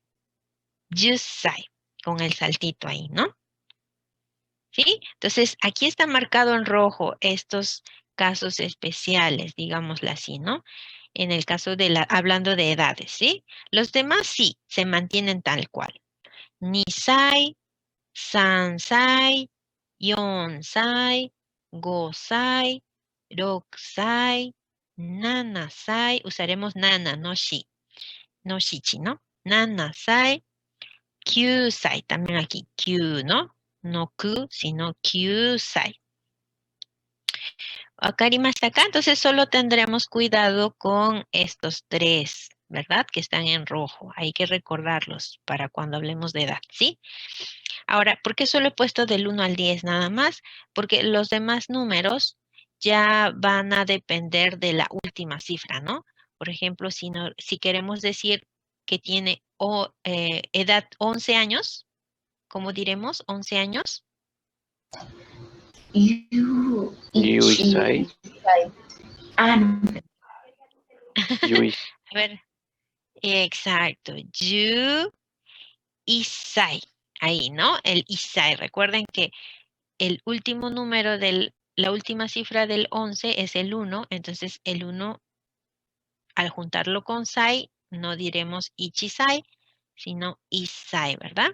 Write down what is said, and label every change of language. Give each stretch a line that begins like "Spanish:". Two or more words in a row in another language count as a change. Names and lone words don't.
Spanish: Yusai, con el saltito ahí, ¿no? ¿Sí? Entonces, aquí está marcado en rojo estos casos especiales, digámoslo así, ¿no? En el caso de hablando de edades, ¿sí? Los demás sí, se mantienen tal cual.
Japanese: 二歳、三歳、四歳、五歳、六歳、七歳.
Spanish: Usaremos nana, no shi. No shichi, ¿no?
Japanese: 七歳、九歳.
Spanish: También aquí, kyu, ¿no? No ku, sino kyusai. ¿Wakarimashita acá? Entonces solo tendremos cuidado con estos 3, ¿verdad? Que están en rojo. Hay que recordarlos para cuando hablemos de edad, ¿sí? Ahora, ¿por qué solo he puesto del 1 al 10 nada más? Porque los demás números ya van a depender de la última cifra, ¿no? Por ejemplo, si queremos decir que tiene edad 11 años, ¿cómo diremos? 11 años.
Japanese: Yu Yuisai.
Spanish: sai. Ah, no.
Japanese: Yuisai.
Spanish: A ver, exacto.
Japanese: 十一歳.
Spanish: Ahí, ¿no? El Isai. Recuerden que el último número la última cifra del 11 es el 1. Entonces, el 1, al juntarlo con Sai, no diremos Ichisai, sino Isai, ¿verdad?